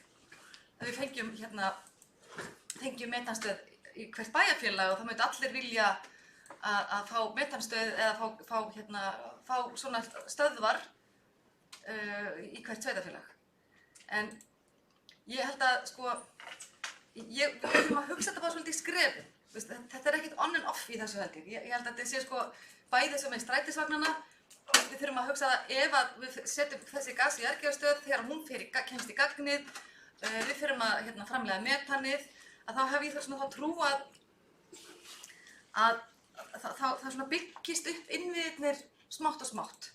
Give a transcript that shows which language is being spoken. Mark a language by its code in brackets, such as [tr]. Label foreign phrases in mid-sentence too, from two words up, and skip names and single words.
[is] Að við fengjum metanstöð í hvert bæjarfélag og það myndi allir vilja að fá metanstöð eða fá svona stöðvar í hvert sveitarfélag. En ég held að við þurfum að hugsa þetta bara svolítið í skrefum. Þetta ekkert [en] on and off [is] í þessu held ég. Ég held að þetta sé bæði sem með strætisvagnana. Við þurfum að hugsa að ef við setjum þessi gas- og jarðgerðarstöð þegar hún kemst í gagnið, við þurfum að framleiða metanið, að þá hef ég þá trú að það svona byggist upp innviðirnir smátt og smátt.